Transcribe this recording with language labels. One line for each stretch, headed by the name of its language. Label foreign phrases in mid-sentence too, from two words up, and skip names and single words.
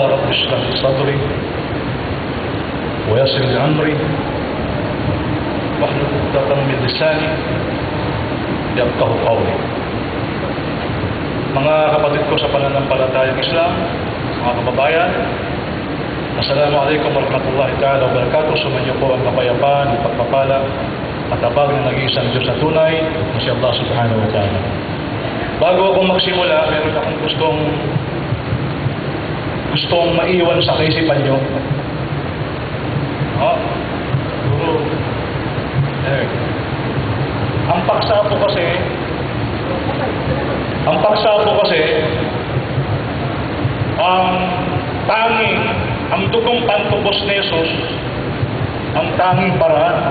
Arabic: رب اشرح لي صدري ويسر لي أمري واحلل عقدة من لساني يفقهوا قولي.
Filipino: Mga kapatid ko sa pananampalatayang Islam, mga kababayan,
Arabic: السلام عليكم ورحمة الله تعالى وبركاته.
Filipino: Sumainyo po ang kapayapaan, ipagpapala at abag na nag-iisang Diyos na tunay na si Allah
Arabic: سبحانه وتعالى.
Filipino: Bago akong magsimula, meron akong gustong maiwan sa kaisipan nyo. Ang paksa po kasi, ang dugong pantubos ni Jesus, ang tanging paraan.